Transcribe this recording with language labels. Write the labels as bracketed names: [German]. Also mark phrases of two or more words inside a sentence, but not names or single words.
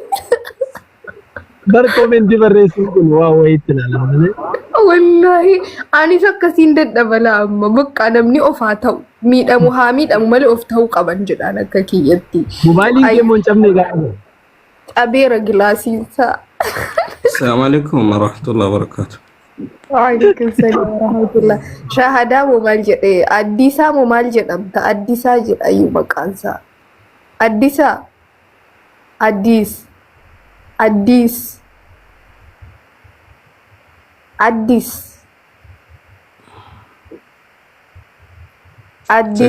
[Oromo] Bar komentii barreessuun kun waa wayiitti ilaalame. Wallaahi anis akkasiin dadhabala amma bakka namni of haa ta'u miidhamu haa miidhamu malee of ta'uu qaban jedhaan akka kiyyatti. Mobaayiliin deemuun hin cabne gaafa. Cabeera gilaasiinsaa. [Arabic] السلام عليكم ورحمة الله وبركاته. وعليكم السلام ورحمة الله. [Oromo] Shahadaa moo maal jedhee addisaa moo maal jedhamta addisaa jedhayu maqaansaa. Addisaa addis addis addis addis